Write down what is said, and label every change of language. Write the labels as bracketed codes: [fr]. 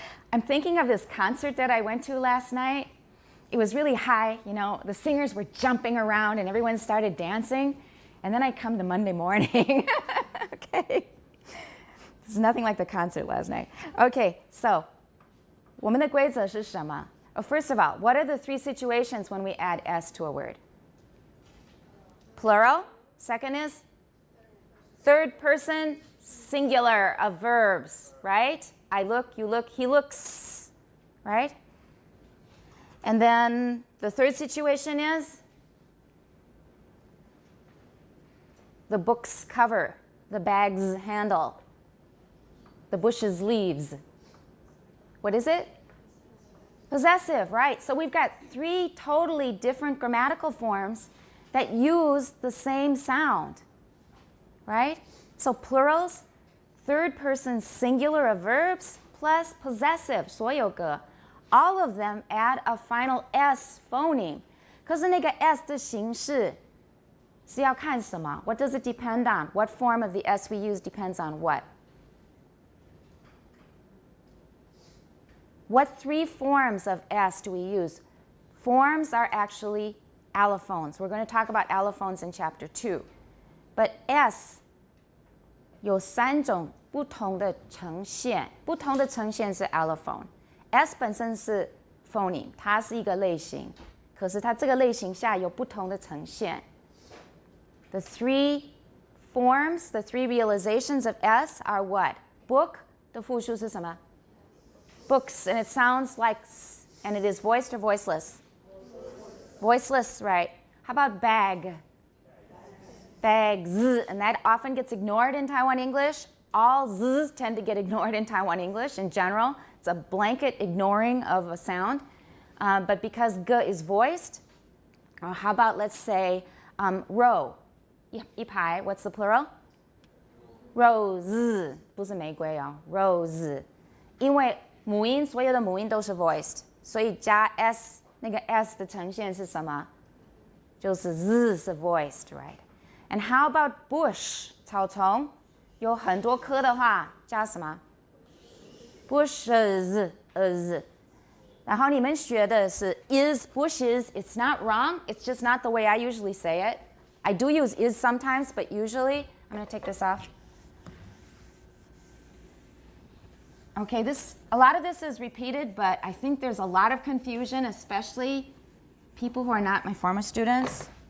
[en] I'm thinking of this concert that I went to last night. It was really high, you know, the singers were jumping around and everyone started dancing. And then I come to Monday morning. Okay. This is nothing like the concert last night. [zh] Okay, so 我们的规则是什么? [en] First of all, what are the 3 situations when we add S to a word? Plural. Second is third person singular of verbs, right? I look, you look, he looks, right? And then the third situation is the book's cover, the bag's handle, the bush's leaves. What is it? Possessive, right? So we've got 3 totally different grammatical forms that use the same sound, right? So plurals, third person singular of verbs, plus possessive, 所有个 all of them add a final S phoneme. [zh] 可是那个 S 的形式是要看什么? [en] What does it depend on? What form of the S we use depends on what? What 3 forms of S do we use? Forms are actually allophones. We're going to talk about allophones in chapter 2. [zh] But S 有3种不同的呈现，不同的呈现是 allophone。S 本身是 phoneme， 它是一个类型，可是它这个类型下有不同的呈现。 [en] The 3 forms, the 3 realizations of S are what? [zh] Book 的复数是什么? [en] Books, and it sounds like, and it is voiced or voiceless? Voiceless, right? How about bag? Bags, and that often gets ignored in Taiwan English. All z's tend to get ignored in Taiwan English in general. It's a blanket ignoring of a sound. But because g is voiced, how about, let's say, row? 一排, what's the plural? Rose, [zh] 不是玫瑰哦, rose. 因为母音所有的母音都是 voiced, 所以加 s 那个 s 的呈现是什么? 就是 z 是 voiced, [en] right? And how about bush? [zh] 草丛有很多棵的话加什么? Bushes, is. 然后你们学的是 is bushes. [en] It's not wrong. It's just not the way I usually say it. I do use is sometimes, but usually, I'm going to take this off. Okay, a lot of this is repeated, but I think there's a lot of confusion, especially people who are not my former students.